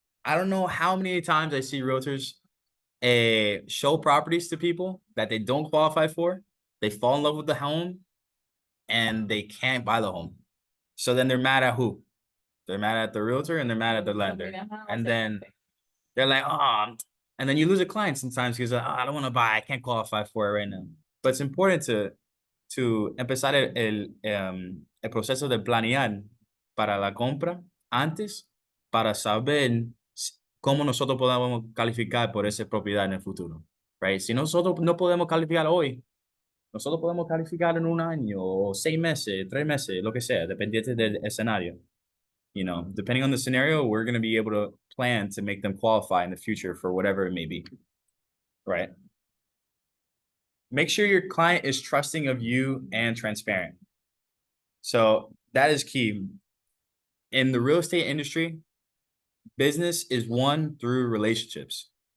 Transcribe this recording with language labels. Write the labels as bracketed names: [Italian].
[English] I don't know how many times I see realtors show properties to people that they don't qualify for. They fall in love with the home and they can't buy the home. So then they're mad at who? They're mad at the realtor and they're mad at the lender. And then they're like, oh, and then you lose a client sometimes because I don't want to buy, I can't qualify for it right now. But it's important to [Spanish] empezar el proceso de planear para la compra antes para saber cómo nosotros podemos calificar por esa propiedad en el futuro. Right? Si nosotros no podemos calificar hoy, nosotros podemos calificar en un año o 6 meses, 3 meses, lo que sea, dependiente del escenario. [English] You know, depending on the scenario, we're going to be able to plan to make them qualify in the future for whatever it may be. Right? Make sure your client is trusting of you and transparent. So that is key. In the real estate industry, business is won through relationships.